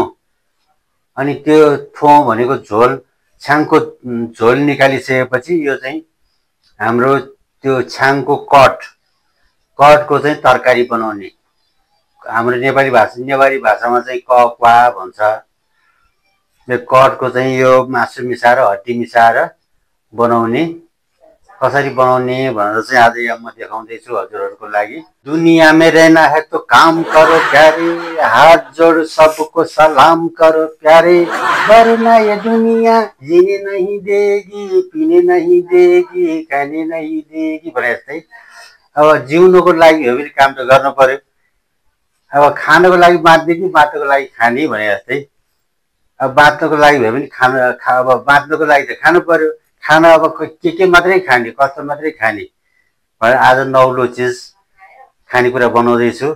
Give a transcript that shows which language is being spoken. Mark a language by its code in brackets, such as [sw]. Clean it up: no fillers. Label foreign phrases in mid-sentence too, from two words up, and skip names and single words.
[ne] अनि त्यो ठोँ भनेको झोल, छ्याङको झोल निकालिसकेपछि यो चाहिँ हाम्रो त्यो छ्याङको कटको चाहिँ तरकारी बनाउने। हाम्रो नेवारी भाषामा चाहिँ कक्वा भन्छ। यो कटको चाहिँ यो मासु मिसाएर हड्डी मिसाएर बनाउने। कसरी बनाउने भनेर चाहिँ आज यहाँ म देखाउँदैछु हजुरहरूको लागि। [hi] दुनिया में रहना है तो काम करो प्यारे, हाथ जोड़ सबको सलाम करो प्यारे, वरना ये दुनिया जीने नहीं देगी, पीने नहीं देगी, खाने नहीं देगी [ne] भने जस्तै। अब जिउनुको लागि हो भने काम त गर्नु पर्यो। अब खानको लागि बाँच्ने कि बाँच्नुको लागि खाने भने जस्तै। अब बाँच्नुको लागि भयो भने अब बाँच्नुको लागि त खानु पर्यो। खाना अब के मात्रै खाने, कस्तो मात्रै खाने भनेर आज नौलो चिज खानेकुरा बनाउँदैछु।